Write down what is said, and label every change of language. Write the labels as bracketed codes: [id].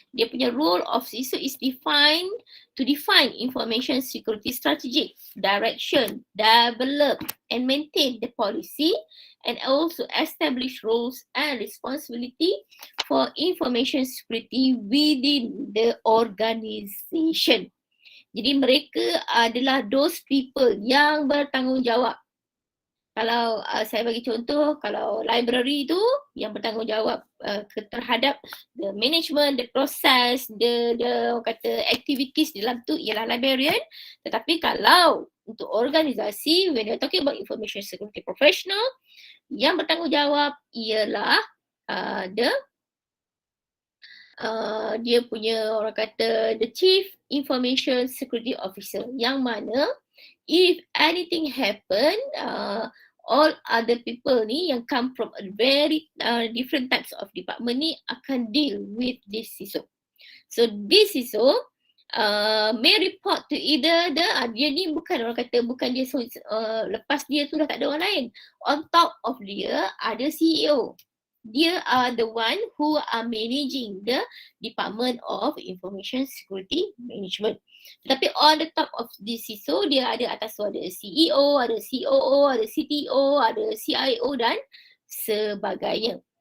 [ms] Dia punya [en] role of CISO is to define information security strategy, direction, develop and maintain the policy and also establish roles and responsibility for information security within the organisation. [ms] Jadi mereka adalah [en] those people [ms] yang bertanggungjawab. Kalau saya bagi contoh, kalau library tu yang bertanggungjawab terhadap [en] the management, the process, [ms] the kata activities dalam tu ialah librarian. Tetapi kalau untuk organisasi, [en] when you're talking about information security professional, [ms] yang bertanggungjawab ialah [en] the [ms] dia punya orang kata [en] the Chief Information Security Officer, yang mana if anything happen, all other people ni yang come from a very different types of department ni akan deal with this CISO. So this CISO may report to either [ms] dia ni bukan orang kata bukan dia lepas dia tu dah tak ada orang lain. [en] On top of dia ada CEO. Dia are the one who are managing the Department of Information Security Management. [ms] Tetapi [en] on the top of this CISO, [ms] dia ada atas tu ada CEO, ada COO, ada CTO, ada CIO dan sebagainya.